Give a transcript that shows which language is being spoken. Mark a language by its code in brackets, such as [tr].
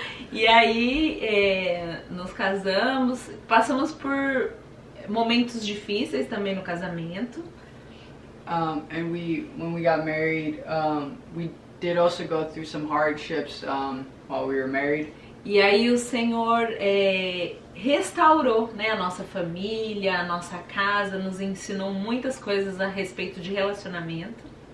[pt] E aí, nos casamos, passamos por momentos difíceis também no casamento. [en] And when we got married, we did also go through some hardships while we were married. [pt] E aí o Senhor restaurou, né, a nossa família, a nossa casa, nos ensinou muitas coisas a respeito de relacionamento.